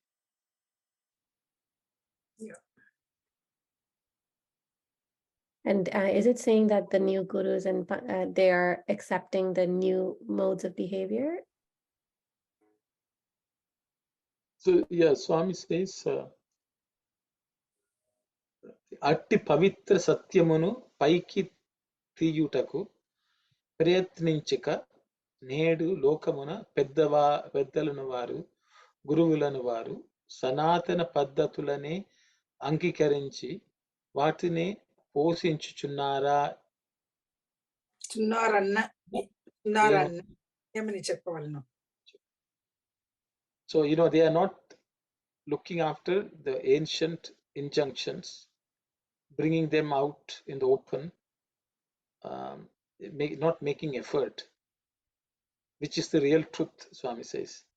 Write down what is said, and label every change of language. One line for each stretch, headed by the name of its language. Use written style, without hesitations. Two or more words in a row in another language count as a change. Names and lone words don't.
English: Yeah. And is it saying that the new gurus and they are accepting the new modes of behavior? So yeah, Swami says,
Telugu: అట్టి పవిత్ర సత్యమును పైకి తీయుటకు ప్రయత్నించక నేడు లోకమున పెద్దలను వారు గురువులను వారు సనాతన పద్ధతులనే అంగీకరించి వాటినే పోషించుచున్నారా ఏమని చెప్పవలను.
English: So they are not looking after the ancient injunctions, bringing them out in the open, not making effort, which is the real truth, Swami says.